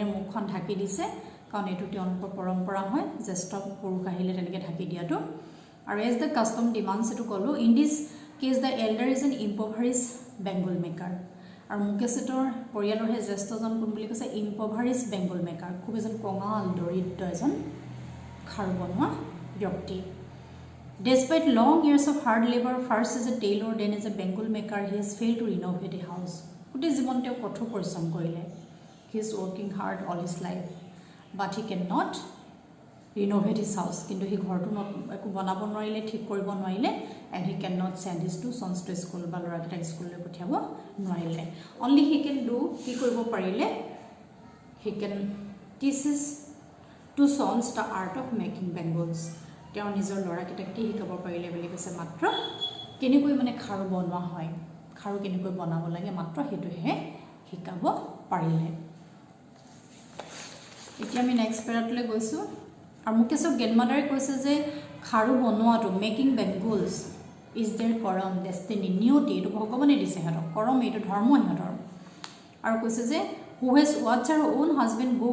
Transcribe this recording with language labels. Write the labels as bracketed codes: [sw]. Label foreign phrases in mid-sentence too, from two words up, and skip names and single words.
[as] মুখখন ঢাকি দিছে কাৰণ এইটো তেওঁলোকৰ পৰম্পৰা হয় জ্যেষ্ঠ পুৰুষ আহিলে তেনেকৈ ঢাকি দিয়াটো আৰু [en] as the custom demands [as] এইটো ক'লোঁ [en] in this case the elder is an impoverished bangle maker [as] আৰু মুকেশৰ পৰিয়ালৰ সেই জ্যেষ্ঠজন কোন বুলি কৈছে [en] impoverished bangle maker [as] খুব এজন কঙাল দৰিদ্ৰ এজন খাৰু বনোৱা ব্যক্তি [en] Despite long years of hard labor, first as a tailor, then as a Bengal maker, he has failed to renovate a house. [as] Gote জীৱন তেওঁ কঠোৰ পৰিশ্ৰম কৰিলে [en] he is working hard all his life but he cannot renovate his house কিন্তু [as] he ঘৰটো একো বনাব নোৱাৰিলে ঠিক কৰিব নোৱাৰিলে [en] and he cannot send his two sons to school [as] বা ল'ৰাকেইটাক স্কুললৈ পঠিয়াব নোৱাৰিলে [en] only he can do [as] কি কৰিব পাৰিলে [en] he can teach his two sons the art of making bangles [as] তেওঁ নিজৰ ল'ৰাকেইটাক কি শিকাব পাৰিলে বুলি কৈছে মাত্ৰ কেনেকৈ মানে খাৰু বনোৱা হয় খাৰু কেনেকৈ বনাব লাগে মাত্ৰ সেইটোহে শিকাব পাৰিলে এতিয়া আমি নেক্সট পেৰাটোলৈ গৈছোঁ আৰু মুকেশৰ গ্ৰেণ্ডমাদাৰে কৈছে যে খাৰু বনোৱাটো [en] making bangles is their karam destiny [as] নিয়তি এইটো ভগৱানে দিছে সিহঁতক কৰম এইটো ধৰ্ম সিহঁতৰ আৰু কৈছে যে [en] who has watched her own husband go